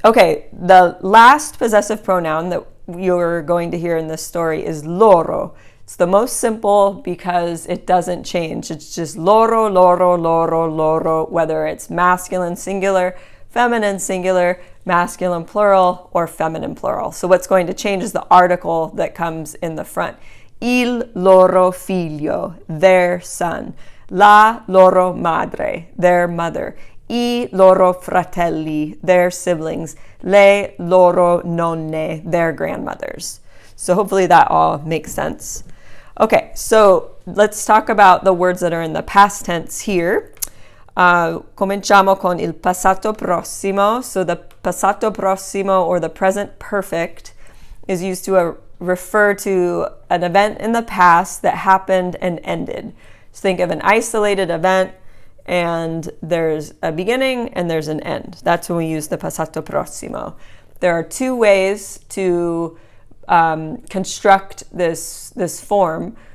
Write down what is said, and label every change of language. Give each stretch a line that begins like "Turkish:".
English: Okay, the last possessive pronoun that you're going to hear in this story is loro. It's the most simple because it doesn't change. It's just loro, loro, loro, loro, whether it's masculine singular, feminine singular, masculine plural, or feminine plural. So what's going to change is the article that comes in the front.
Italian: Il loro figlio,
English: their son.
Italian: La loro madre,
English: their mother.
Italian: I loro fratelli,
English: their siblings.
Italian: Le loro nonne,
English: their grandmothers. So hopefully that all makes sense. Okay, so let's talk about the words that are in the past tense here.
Italian: Cominciamo con il passato prossimo.
English: So the passato prossimo, or the present perfect, is used to refer to an event in the past that happened and ended. So think of an isolated event, and there's a beginning and there's an end. That's when we use the passato prossimo. There are two ways to construct this form.